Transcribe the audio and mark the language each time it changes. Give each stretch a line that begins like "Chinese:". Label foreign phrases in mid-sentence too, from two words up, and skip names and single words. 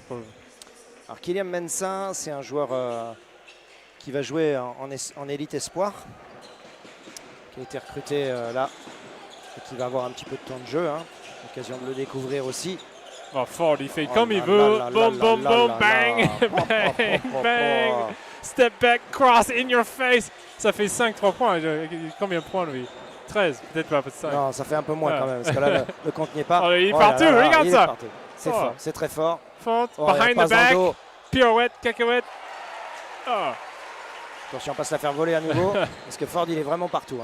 French: Alors Kylian Mensah, c'est un joueur qui va jouer en élite espoir, qui a été recruté là et qui va avoir un petit peu de temps de jeu. Hein. Occasion de le découvrir aussi. Oh, Ford, il fait Oh comme il là veut. là là Boum, là boum, là boum, là bang, là. bang, Oh, bang. oh.
English: Step back, cross in your face.
French: Ça fait 5-3 points. Combien de points, lui? 13, peut-être pas, peut-être 5. Non, ça fait un peu moins Ouais. quand même, parce que là, le compte n'y est pas. Oh, il est Oh partout, là là, regarde il est ça. partout. C'est Oh. fort, c'est très fort. Ford, Oh,
English: behind
French: il
English: the
French: passe dans le
English: back.
French: dos. Pirouette, cacahuète. Oh. Attention, on passe la faire voler à nouveau, parce que Ford, il est vraiment partout.